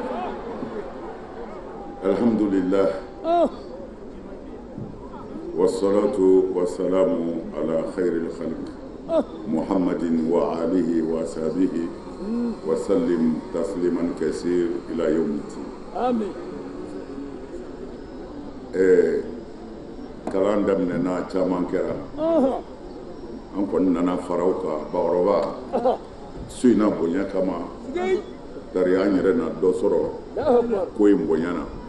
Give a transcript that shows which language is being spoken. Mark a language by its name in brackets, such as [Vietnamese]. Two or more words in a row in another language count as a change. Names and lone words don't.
[Arabic] الحمد لله والصلاة والسلام على خير الخلق محمد وآله وصحبه وسلم تسليما كثير إلى يوم الدين. آمين. [Bambara] kalan daminɛna caman kɛra an kɔni nana faraw kan bakɔrɔba su in na bonya kama dari an yɛrɛ na dɔ sɔrɔ ko in bonyana